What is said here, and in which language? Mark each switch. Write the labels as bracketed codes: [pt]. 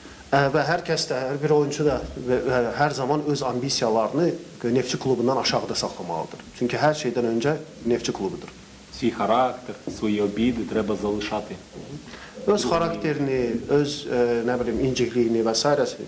[az] Və hər kəs də, hər bir oyuncu da hər zaman öz ambisiyalarını Neftçi klubundan aşağıda saxlamalıdır. Çünki hər şeydən öncə Neftçi klubudur. [uk] Свій характер, свої обіди треба залишати. [az] Öz xarakterini, öz nə bilim incikliyini və s.